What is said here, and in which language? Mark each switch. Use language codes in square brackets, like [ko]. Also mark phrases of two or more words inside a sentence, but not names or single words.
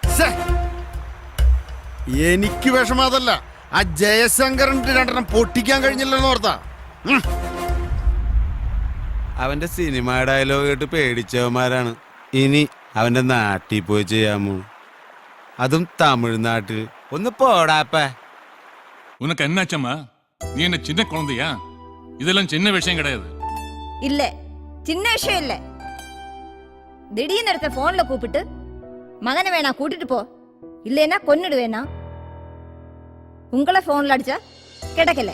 [ml] എനിക്ക് വിഷമം അതല്ല, ആ ജയശങ്കറിന്റെ രണ്ടെണ്ണം പൊട്ടിക്കാൻ കഴിഞ്ഞില്ലെന്ന് ഓർത്താ. അവന്റെ [en] cinema dialogue [ml] കേട്ട് പേടിച്ചവന്മാരാണ് ഇനി അവന്റെ നാട്ടിൽ പോയി ചെയ്യാമോ, അതും തമിഴ്നാട്ടിൽ. ഒന്ന് പോടാപ്പ. [ta] உனக்கு என்னாச்சம்மா? நீ என்ன சின்ன குழந்தையா? இதெல்லாம் சின்ன விஷயம் கிடையாது. இல்ல, சின்ன விஷயம் இல்ல. திடீர்னு எடுத்த போன்ல கூப்பிட்டு மகனை வேணா கூட்டிட்டு போ, இல்லைன்னா கொன்னுடுவேனா. உங்களை போன்ல அடிச்சா கிடைக்கல.